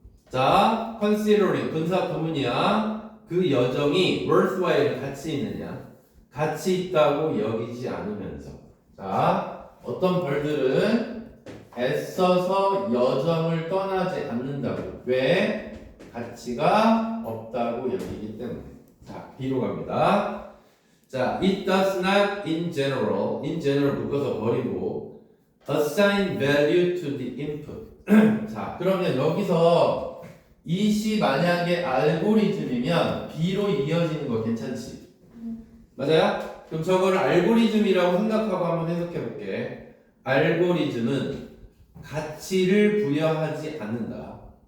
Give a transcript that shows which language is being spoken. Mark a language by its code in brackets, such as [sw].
[ko] 자, considering 분사 구문이야. 그 여정이 worthwhile 가치 있느냐? 가치 있다고 여기지 않으면서. 자, 어떤 벌들은 애써서 여정을 떠나지 않는다고. 왜? 가치가 없다고 여기기 때문에. 자, B로 갑니다. [en] 자, it does not in general [ko] 묶어서 버리고 [en] assign value to the input. [ko] 자, 그러면 여기서 이시 만약에 알고리즘이면 B로 이어지는 거 괜찮지? 맞아요? 그럼 저거를 알고리즘이라고 생각하고 한번 해석해 볼게. 알고리즘은 가치를 부여하지 않는다.